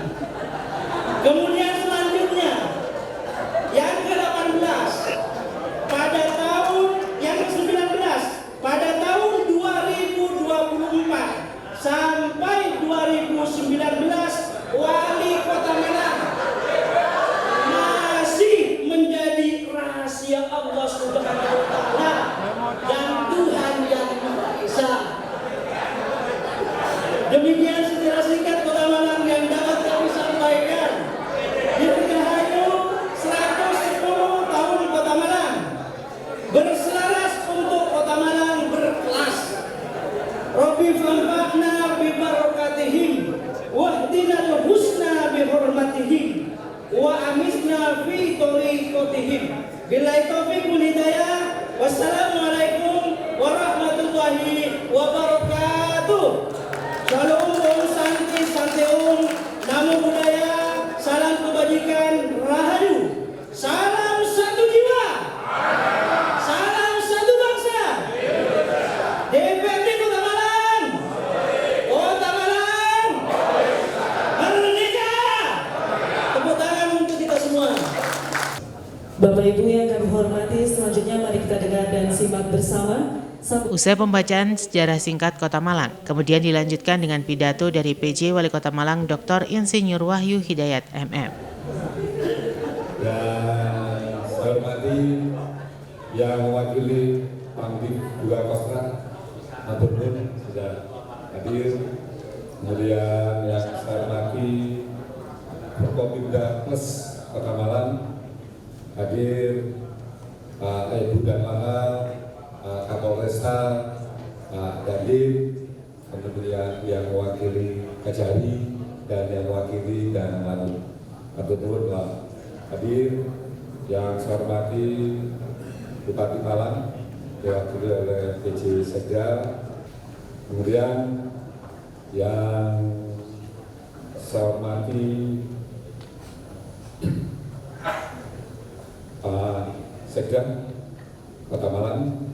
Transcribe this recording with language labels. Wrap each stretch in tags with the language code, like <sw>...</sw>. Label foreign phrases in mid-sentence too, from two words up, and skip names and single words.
<id>Kemudian selanjutnya yang ke-18 pada tahun yang ke-19 pada tahun 2024 sampai 2019 wali kota Malang masih menjadi rahasia Allah</id> <ar>سبحانه وتعالى</ar> <id>dan Tuhan yang Maha Esa. Demikian secara singkat Kota Malang yang dapat kami sampaikan. Dirgahayu 110 tahun Kota Malang. Berselaras untuk Kota Malang berkelas.</id> <ar>ربي فانفعنا ببركاتهم واهدنا الحسنى بحرمتهم وأمتنا في طريقتهم. بالله التوفيق والهداية. والسلام عليكم ورحمة الله وبركاته.</ar> <sa>Shalom Om Santi Santi Om.</sa> <pi>Namo Buddhaya.</pi> <id>Salam kebajikan Rahayu. Salam satu jiwa. Salam satu bangsa. DPRD Kota Malang. Kota Malang. Merdeka. Tepuk tangan untuk kita semua. Bapak Ibu yang kami hormati, selanjutnya mari kita dengar dan simak bersama. Usai pembacaan sejarah singkat Kota Malang, kemudian dilanjutkan dengan pidato dari PJ Wali Kota Malang Dr. Insinyur Wahyu Hidayat MM. Dan saya hormati yang mewakili Pangdam 2 Kostrat,</id> <jv>matur nuwun</jv> <id>sudah hadir. Kemudian yang saya hormati Forkopimda Plus Kota Malang hadir Pak Ibu dan Mahal, Kapolresta, Pak Dandim, kemudian yang mewakili Kajari dan yang mewakili dan Lalu.</id> <jv>Matur nuwun</jv> <id>Pak hadir. Yang saya hormati Bupati Malang diwakili oleh PJ Sekda. Kemudian yang saya hormati Pak Sekda Kota Malang.</id>